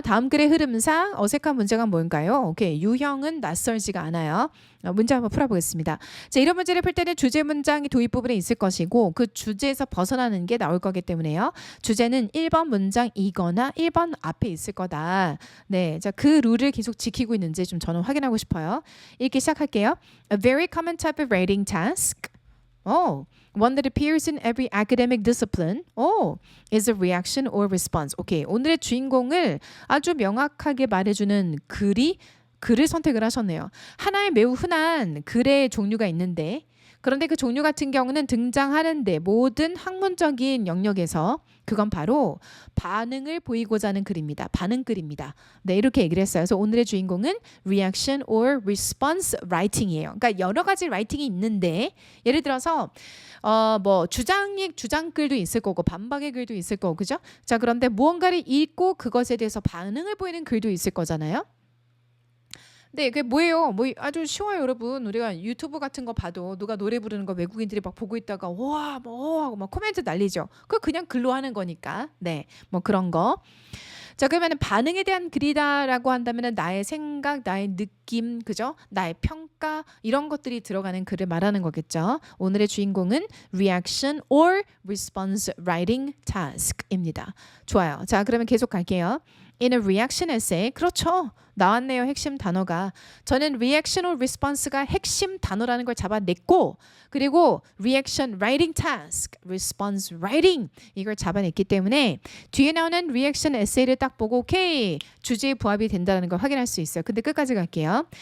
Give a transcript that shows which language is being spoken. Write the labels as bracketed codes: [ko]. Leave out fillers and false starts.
[ko] 다음 글의 흐름상 어색한 문제가 뭔가요? 오케이. 유형은 낯설지가 않아요. 문제 한번 풀어보겠습니다. 자, 이런 문제를 풀 때는 주제 문장이 도입 부분에 있을 것이고 그 주제에서 벗어나는 게 나올 거기 때문에요. 주제는 1번 문장이거나 1번 앞에 있을 거다. 네, 자, 그 룰을 계속 지키고 있는지 좀 저는 확인하고 싶어요. 읽기 시작할게요. [en] A very common type of writing task. One that appears in every academic discipline. Is a reaction or response. 오케이. [ko] 오늘의 주인공을 아주 명확하게 말해주는 글을 선택을 하셨네요. 하나의 매우 흔한 글의 종류가 있는데 그런데 그 종류 같은 경우는 등장하는데 모든 학문적인 영역에서 그건 바로 반응을 보이고자 하는 글입니다. 반응글입니다. 네, 이렇게 얘기를 했어요. 그래서 오늘의 주인공은 reaction or response writing이에요. 그러니까 여러 가지 라이팅이 있는데 예를 들어서 뭐 주장글도 있을 거고 반박의 글도 있을 거고 그죠? 자, 그런데 무언가를 읽고 그것에 대해서 반응을 보이는 글도 있을 거잖아요. 네, 그게 뭐예요? 뭐 아주 쉬워요, 여러분. 우리가 유튜브 같은 거 봐도 누가 노래 부르는 거 외국인들이 막 보고 있다가 와, 뭐 하고 막 코멘트 날리죠. 그거 그냥 글로 하는 거니까. 네, 뭐 그런 거. 자, 그러면은 반응에 대한 글이다라고 한다면은 나의 생각, 나의 느낌, 그죠? 나의 평가 이런 것들이 들어가는 글을 말하는 거겠죠. 오늘의 주인공은 reaction or response writing task입니다. 좋아요. 자, 그러면 계속 갈게요. [en] In a reaction essay, 그렇죠. [ko] 나왔네요. 핵심 단어가. 저는 reaction or response가 핵심 단어라는 걸 잡아냈고 그리고 reaction writing task, response writing 이걸 잡아냈기 때문에 뒤에 나오는 reaction essay를 딱 보고 오케이 주제에 부합이 된다는 걸 확인할 수 있어요. 근데 끝까지 갈게요.